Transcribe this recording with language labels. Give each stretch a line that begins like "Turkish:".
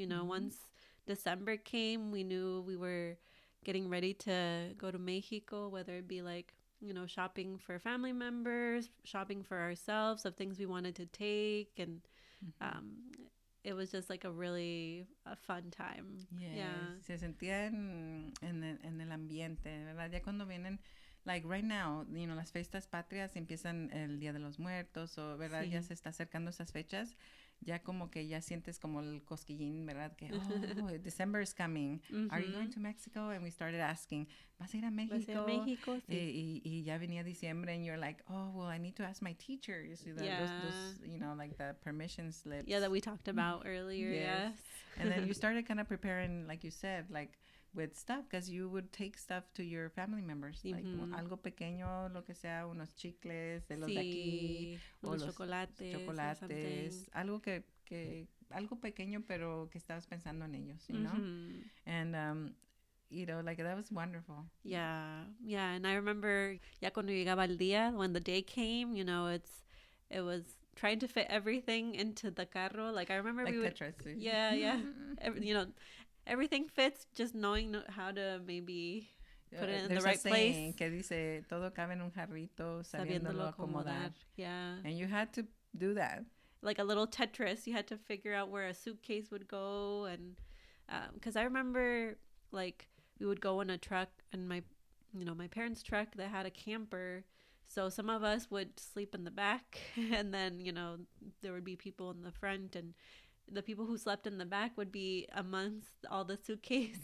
English: You know, once December came, we knew we were getting ready to go to Mexico, whether it be like, you know, shopping for family members, shopping for ourselves of things we wanted to take, and it was just like a fun time. Yes. Yeah.
Spanish: Se sentía en el ambiente, ¿verdad? Ya cuando vienen,
English: like right now, you know,
Spanish: las fiestas patrias empiezan el Día de los Muertos, o, ¿verdad? Ya se está acercando esas fechas. ya como que ya sientes como el cosquillín, ¿verdad?
English: Que, oh, December is coming. Are you going to Mexico? And we started asking,
Spanish: ¿vas a ir a México? ¿Vas a ir a México? Sí. Y ya venía diciembre
English: and you're like, oh, well, I need to ask my teacher. You see, those, you know, like the permission slips. Yeah, that we talked about earlier, yes. And then you started kind of preparing, like you said, like, with stuff, because you would take stuff to your family members, like
Spanish: algo pequeño, lo que sea, unos chicles de los de aquí, o los chocolates, algo que algo pequeño, pero que estabas pensando en ellos,
English: you know? And you know, like, that was wonderful. Yeah, and I remember
Spanish: ya cuando llegaba el día,
English: when the day came, you know, it was trying to fit everything into the carro. Like, I remember like we would, Tetris. yeah, you know, everything fits, just knowing how to maybe put it in the right place.
Spanish: Que dice, todo cabe en un jarrito, sabiéndolo acomodar.
English: Yeah. And you had to do that. Like a little Tetris, you had to figure out where a suitcase would go. And because I remember, like, we would go in a truck, and my parents' truck that had a camper. So some of us would sleep in the back, and then, you know, there would be people in the front, and the people who slept in the back would be amongst all the suitcases.